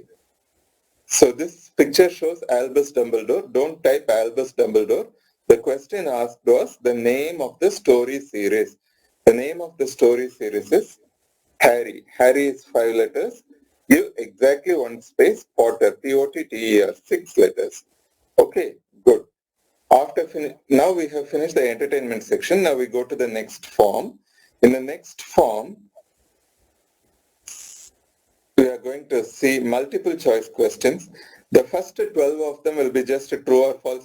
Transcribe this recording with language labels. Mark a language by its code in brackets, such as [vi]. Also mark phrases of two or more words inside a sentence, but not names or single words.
[en] So this picture shows Albus Dumbledore. Don't type Albus Dumbledore. The question asked was the name of the story series. The name of the story series is Harry. Harry is 5 letters. Give exactly 1 space. Potter. P-O-T-T-E-R. 6 letters. Okay, good. Now we have finished the entertainment section. Now we go to the next form. In the next form, we are going to see multiple choice questions. The first 12 of them will be just true or false.